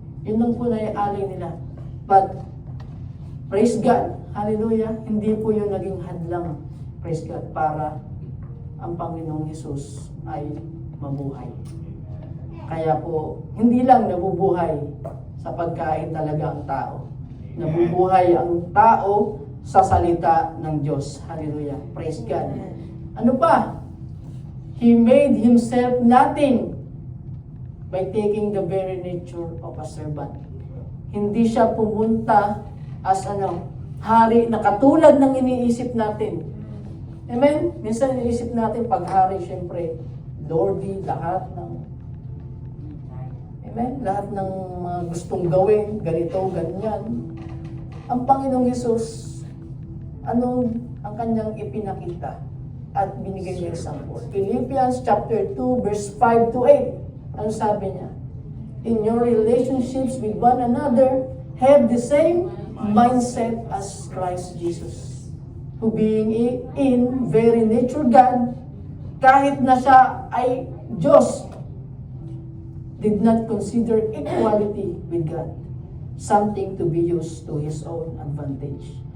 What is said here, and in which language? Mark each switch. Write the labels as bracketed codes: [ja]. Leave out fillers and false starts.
[tl] Yun lang po naialay nila. [en] But, praise God, [tl] hallelujah, hindi po yung naging hadlang, praise God, para ang Panginoong Hesus ay mabuhay. Kaya po, hindi lang nabubuhay sa pagkain talaga ang tao. Nabubuhay ang tao sa salita ng Diyos. Hallelujah. [en] Praise God. [tl] Ano pa? [en] He made himself nothing by taking the very nature of a servant. [tl] Hindi siya pumunta [en] as [tl] hari na katulad ng iniisip natin. Amen? Minsan iniisip natin pag hari, syempre, lordy, lahat ng amen? Lahat ng mga gustong gawin, ganito, ganyan. Ang Panginoong Hesus, ang kanyang ipinakita at binigay niya example? Philippians chapter 2, verse 5 to 8. Ano sabi niya? [en] In your relationships with one another, have the same mindset as Christ Jesus. who being in very nature God, [tl] kahit na siya ay Diyos, [en] did not consider equality with God something to be used to His own advantage.